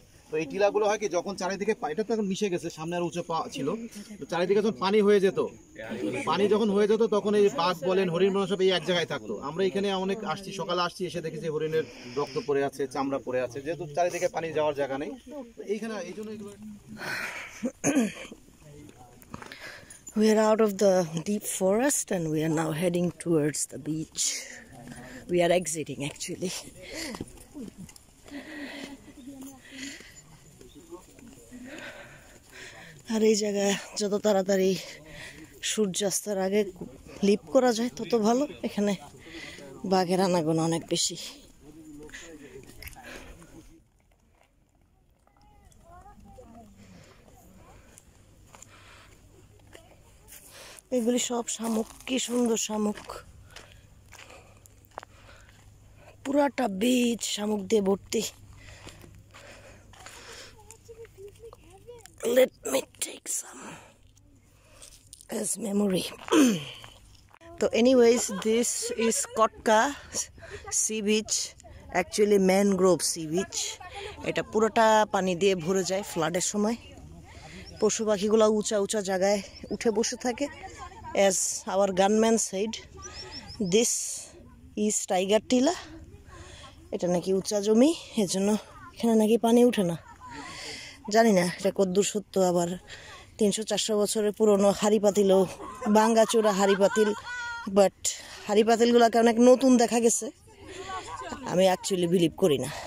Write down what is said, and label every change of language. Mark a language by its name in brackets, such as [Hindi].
[Bangla] তো এই টিলাগুলো হয় কি যখন চারিদিকে, এটা তো এখন মিশে গেছে, সামনে আর উঁচু ছিল, তো চারিদিকে যখন পানি হয়ে যেত, পানি যখন হয়ে যেত তখন এই বাঘ বলেন, হরিণ বলেন সব এই এক জায়গায় থাকতো। আমরা এখানে অনেক আসছি, সকালে আসছি, এসে দেখি যে হরিণের রক্ত পড়ে আছে, চামড়া পড়ে আছে, যেহেতু চারিদিকে পানি যাওয়ার জায়গা নেই এইখানে, এই জন্য এগুলো। [English] We are out of the deep forest and we are now heading towards the beach. We are exiting actually. [Bangla] আর এই জায়গায় যত তাড়াতাড়ি সূর্যাস্তের আগে লিপ করা যায় তত ভালো। এখানে বাঘের আনাগোনা অনেক বেশি। এগুলি সব শামুক, কি সুন্দর শামুক, পুরাটা বীজ শামুক দিয়ে ভর্তি। [English] Let me take some as memory. So anyways, this is Kotka sea beach, actually mangrove sea beach. [Bangla] এটা পুরোটা পানি দিয়ে ভরে যায় ফ্লাডের সময়। পশু পাখিগুলো উঁচা উঁচা জায়গায় উঠে বসে থাকে। [English] As our gunman said, this is tiger Tila. [Bangla] এটা নাকি উঁচা জমি, এজন্য এখানে নাকি পানি উঠে না। জানি না এটা কদ্দূর সত্য। আবার 300-400 বছরের পুরনো হাড়ি পাতিলও, ভাঙ্গাচোরা হাড়ি পাতিল, বাট হাড়ি পাতিলগুলোকে অনেক নতুন দেখা গেছে, আমি অ্যাকচুয়ালি বিলিভ করি না।